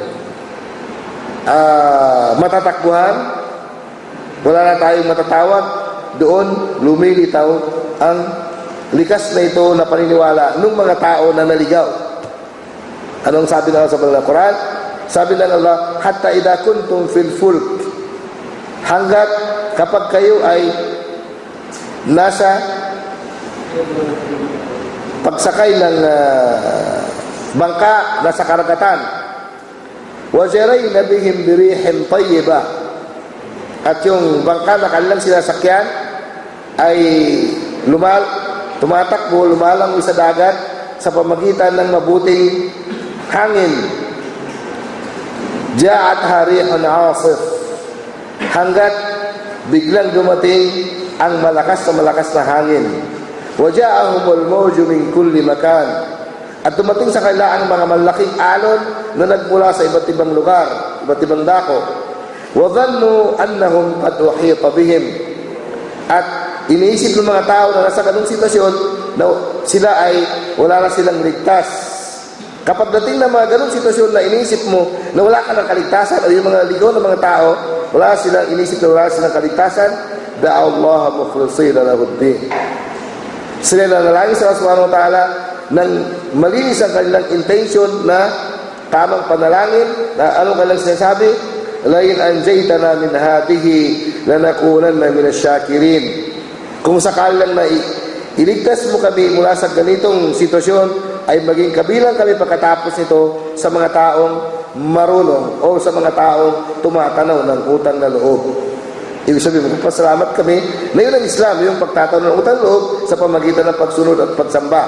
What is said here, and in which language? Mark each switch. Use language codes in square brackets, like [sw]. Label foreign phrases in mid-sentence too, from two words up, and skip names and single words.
[tl] matatakbuhan, wala na tayong matatawag, doon lumilitaw ang likas na ito na paniniwala ng mga tao na naligaw. Anong sabi ng Allah sa Banal na Quran? Sabi ng Allah, [ar] حتى إذا كنتم في الفلك, [tl] hanggat kapag kayo ay nasa pagsakay ng bangka, nasa karagatan, [ar] وجرين بهم بريح طيبة, [tl] at yung bangka na kanilang sinasakyan ay tumatakbo, lumalangoy sa dagat sa pamagitan ng mabuting hangin. [ar] جاءتها ريح عاصف, [tl] hanggat biglang dumating ang malakas na hangin. [ar] وجاءهم الموج من كل مكان, [tl] at dumating sa kanila ang mga malaking alon na nagmula sa iba't ibang lugar, iba't ibang dako. [ar] وظنوا أنهم قد أحيط بهم, [tl] at iniisip ng mga tao na nasa ganung sitwasyon na sila ay wala na silang ligtas. Kapag dating na mga ganong sitwasyon na iniisip mo na wala ka ng kaligtasan, o yung mga ligaw ng mga tao, wala silang inisip na wala silang kaligtasan, [ar] دعوا الله مخلصين له الدين. [tl] Sila nanalangin sa Allah [ar] سبحانه وتعالى [tl] nang malinis ang kanilang intention na tamang panalangin, na anong kanilang sinasabi? [ar] لئن أنجيتنا من هذه لنكونن من الشاكرين. [tl] Kung sakali lang na iligtas mo kami mula sa ganitong sitwasyon, ay maging kabilang kami pagkatapos nito sa mga taong marunong o sa mga taong tumatanaw ng utang na loob. Ibig sabihin, magpasalamat kami na yun ang Islam, yung pagtatanaw ng utang na loob sa pamagitan ng pagsunod at pagsamba.